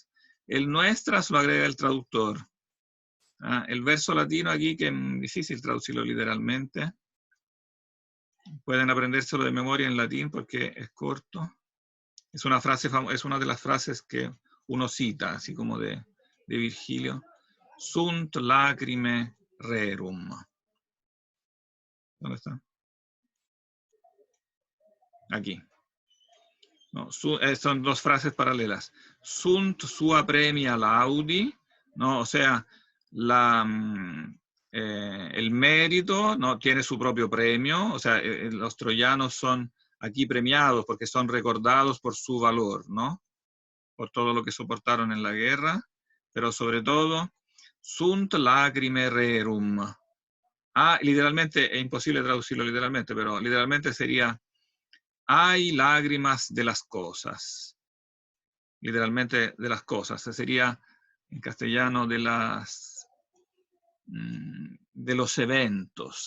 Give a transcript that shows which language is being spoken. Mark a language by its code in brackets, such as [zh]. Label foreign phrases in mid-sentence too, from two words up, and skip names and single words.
[es] El nuestras lo agrega el traductor. El verso latino aquí, que es difícil traducirlo literalmente. Pueden aprendérselo de memoria en latín porque es corto. Es una de las frases que uno cita, así como de Virgilio. [la] Sunt lacrime rerum. [es] ¿Dónde está? Aquí. No, son dos frases paralelas. [la] Sunt sua premia laudi, [es] ¿no? O sea, el mérito, ¿no? Tiene su propio premio. O sea, los troyanos son aquí premiados porque son recordados por su valor, ¿no? Por todo lo que soportaron en la guerra, pero sobre todo, [la] sunt lacrime rerum. [es] Literalmente, es imposible traducirlo literalmente, pero literalmente sería, hay lágrimas de las cosas. Literalmente de las cosas. Sería, en castellano, de los eventos.